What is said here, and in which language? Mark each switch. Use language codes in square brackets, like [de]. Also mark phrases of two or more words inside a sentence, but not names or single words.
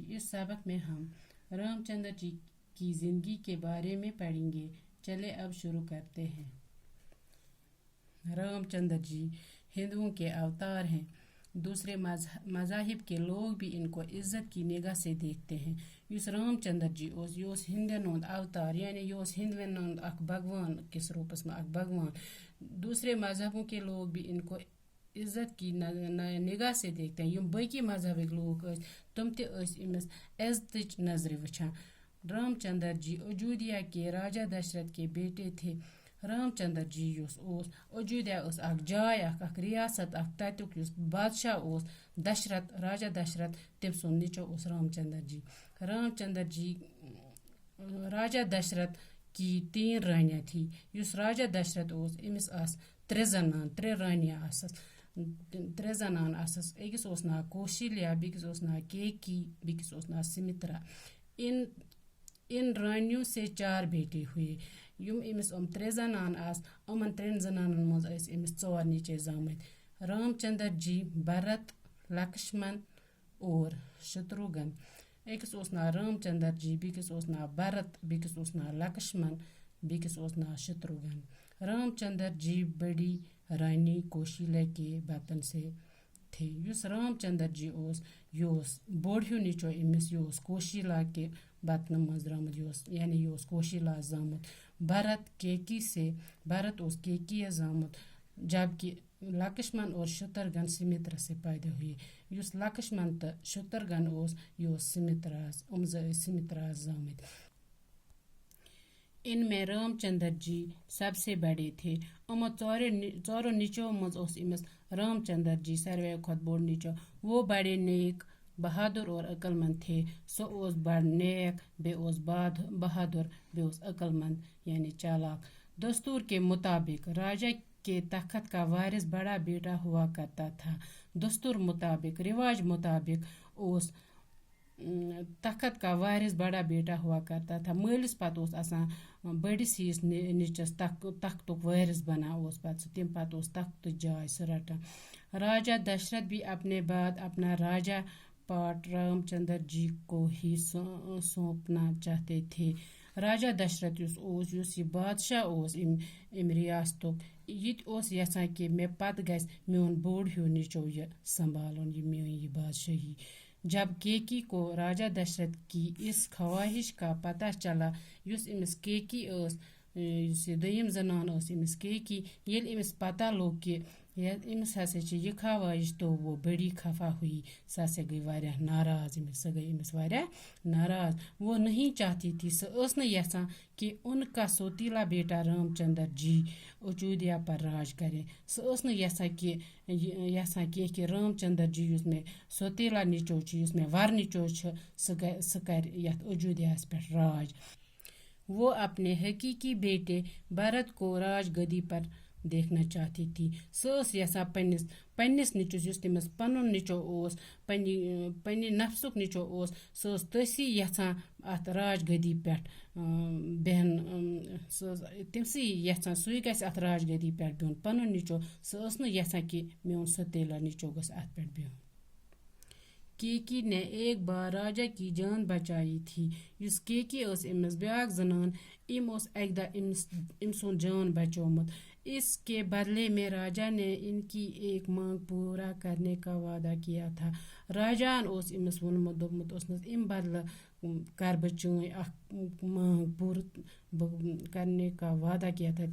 [ur] اس سبق میں ہم رامچندر جی کی زندگی کے بارے میں پڑھیں گے. چلے اب شروع کرتے ہیں. رامچندر جی ہندوؤں کے اوتار ہیں. دوسرے مذاہب کے لوگ بھی انکو عزت کی نگاہ سے دیکھتے ہیں. [ks] युस रामचंद्र जी युस हिंदन हुंद अवतार यानी युस हिंदवन हुंद अख भगवान किस रूपस में अख भगवान। [ur] دوسرے مذہبوں کے لوگ بھی انکو عزت کی نگاہ سے دیکھتے ہیں. [ks] यम बाकी मज़हबिक लोग तुम इमस इज़्ज़त नजर वुचान। [ur] رامچندر جی ایودھیا کے راجا دشرتھ کے بیٹے تھے. [ks] रामचंद्र जी अयोध्या अख जाय अख रियासत अख तत्युक बादशाह दशरथ राजा दशरथ तम सुन निचो रामचंद्र जी। [ur] رامچندر جی راجا دشرتھ کی 3 رانیاں تھی. [ks] युस राजा दशरथ इमिस आस 3 जनान 3 रानियां आसस 3 जनान आसस। अकिस नाव कौशल्या बिकिस नाव केकी बिकिस नाव सुमित्रा। [ur] ان رانیوں سے 4 بیٹے ہوئے. [ks] युम इमिस 3 जनान आस उमन 3 जनानन मज इमिस 4 नीचे जामत। [ur] رامچندر جی بھرت لکشمن اور شتروگھن. [ks] अकिस नाव रामचंद्र जी बिकिस नाव भरत बिकिस नाव लक्ष्मण बिकिस नाव शत्रुघ्न। [ur] رامچندر جی بڑی رانی کوشلیا کے بطن سے تھے. [ks] युस रामचंद्र जी बोड़ हिू नीचो इमिस कौशल्या [ur] کے بطن [ks] मज द्रामुत यानी कौशल्या जामुत। [ur] بھرت کیکئی سے بھرت کیکئی جامت جبکہ لکشمن اور شتروگھن سمترا سے پیدا ہوئے. [ks] युस लक्ष्मण तो शत्रुघ्न सुमित्रा जामुत। [ur] انمیں رامچندر جی سب سے بڑے تھے. [ks] उमो चोरों नीचो मज इमिस रामचंद्र जी सारे खुद बोड़ नीचो। [ur] وہ بڑے نیک بہادر اور عقلمند تھے. [ks] सो बड़ नेक बे बहादुर बे अक्लमंद यानी चालाक। [ur] دستور کے مطابق راجا کے تخت کا وارث بڑا بیٹا ہوا کرتا تھا. دستور مطابق رواج مطابق تخت کا وارث بڑا بیٹا ہوا کرتا تھا. [ks] मलिस पत आसान बड़िस हिस नीचस तख्तुक वारिस बना तम पत तख्त जाय सह रटान। [ur] راجا دشرتھ بھی اپنے بعد اپنا راجا پاٹ رامچندر جی کو ہی سونپنا چاہتے تھے. [ks] राजा दशरथ युस ये बादशाह इम रियासतुक यसान कि मे पत गस मोन बोड़ हिू नीचो ये संभालन ये मोन ये बादशाही। [ur] جب کیکئی کو راجا دشرتھ کی اس خواہش کا پتا چلا [ks] युस इमिस केकी दोयम जनान इमिस केकी येल इमिस पता लोग कि इमिस हसा ये ख्वाहिश [ur] تو وہ بڑی خفا ہوئی. [ks] सह गई वारिया नाराज सह गई इमिस वारिया नाराज। [ur] وہ نہیں چاہتی تھی [ks] सह यसान कि [ur] انکا سوتیلا بیٹا رامچندر جی ایودھیا پر راج کرے. [ks] सह यसान कि रामचंद्र जी युस में सौतीला नीचो युस में वर नीचो सह कर यथ अयोध्या पे राज। [ur] وہ اپنے حقیقی بیٹے بھرت کو راج گدی پر دیکھنا چاہتی تھی. [ks] सह यसान पन्निस नीचोस युस तमिस पनुन नीचो पन्नी नफ्सुक नीचो सह तसी यसान अत राज गद्दी पे बेहन तमसी यसान सुई गस अत राज गद्दी पे बिहन पनुन नीचो सह यसान कि मोन सौतेला नीचो गस अत पे बिहन। [ur] کیکئی نے ایک بار راجا کی جان بچائی تھی. [ks] युस केकी इमिस ब्याक जनान इम एक दा इम सुन जान बचोमुत। [ur] اسکے بدلے میں راجا نے انکی ایک مانگ پورا کرنے کا وعدہ کیا تھا. [ks] राजान इमिस वोनमुत दोपमुत इम बदला कर बचोई [ur] مانگ پورا کرنے کا وعدہ کیا تھا.